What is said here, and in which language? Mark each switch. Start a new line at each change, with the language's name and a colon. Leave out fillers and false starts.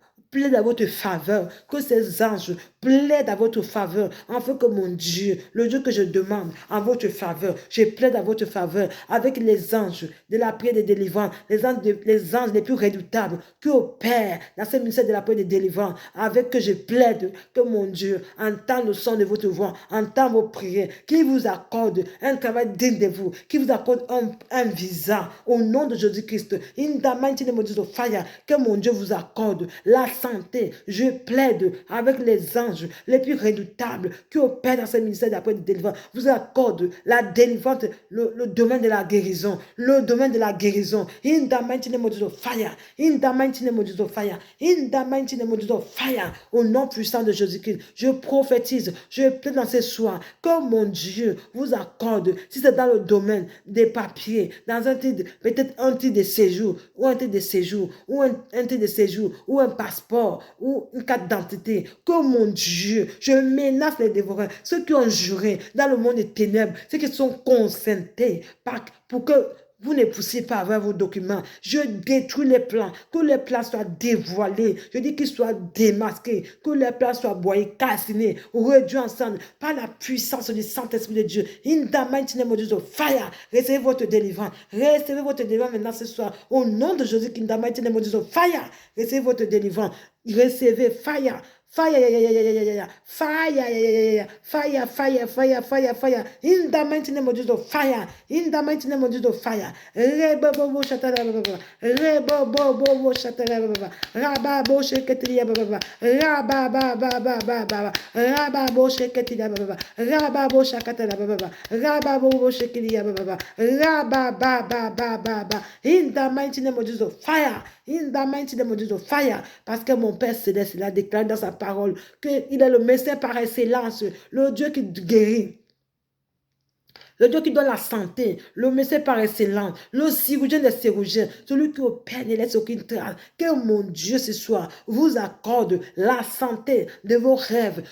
French: plaide à votre faveur, que ces anges plaident à votre faveur, afin que mon Dieu, le Dieu que je demande en votre faveur, je plaide à votre faveur avec les anges de la prière de délivrance, les anges les plus redoutables qui opèrent dans ce ministère de la prière de délivrance, avec que je plaide que mon Dieu entend le son de votre voix, entend vos prières, qu'il vous accorde un travail digne de vous, qu'il vous accorde un visa au nom de Jésus-Christ.
English: In the mighty name of Jesus, fire,
French: que mon Dieu vous accorde la santé. Je plaide avec les anges les plus redoutables qui opèrent dans ce ministère d'après de délivrance. Vous accorde la délivrance, le domaine de la guérison. Le domaine de la guérison.
English: In the mighty name of Jesus, fire. In the mighty name of Jesus, fire. In the mighty name of Jesus, fire.
French: Au nom puissant de Jésus-Christ, je prophétise, je plaide dans ce soir que mon Dieu vous accorde, si c'est dans le domaine des papiers, dans un titre, peut-être un titre de séjour, ou un titre de séjour, ou un titre de séjour, ou un passeport, ou une carte d'identité, que mon Dieu, je menace les dévoreurs, ceux qui ont juré dans le monde des ténèbres, ceux qui sont consentés pour que vous ne puissiez pas avoir vos documents. Je détruis les plans, que les plans soient dévoilés. Je dis qu'ils soient démasqués, que les plans soient broyés, calcinés, réduits ensemble par la puissance du Saint-Esprit de Dieu.
English: In the mighty name of Jesus, fire.
French: Recevez votre délivrance. Recevez votre délivrance maintenant ce soir. Au nom de Jésus,
English: in the mighty name of Jesus, fire.
French: Recevez votre délivrance. Recevez fire.
English: Fire, fire, fire, fire, fire, fire, fire. In the mighty name of Jesus, fire. In the mighty name of Jesus, fire. Rebobo shatara baba. Rebobo shatara baba. Rababo sheketiya baba. Rababa baba baba. Rababo sheketiya baba. Rababo shakatara baba. Rababo sheketiya baba. Rababa baba baba. In the mighty name of Jesus, fire. In the mighty name of Jesus, fire.
French: Parce que mon Père Céleste, il a déclaré dans sa parole qu'il est le médecin par excellence, le Dieu qui guérit. Le Dieu qui donne la santé, le médecin par excellence, le chirurgien des chirurgiens, celui qui opère ne laisse aucune trace. Que mon Dieu ce soir vous accorde la santé de vos rêves.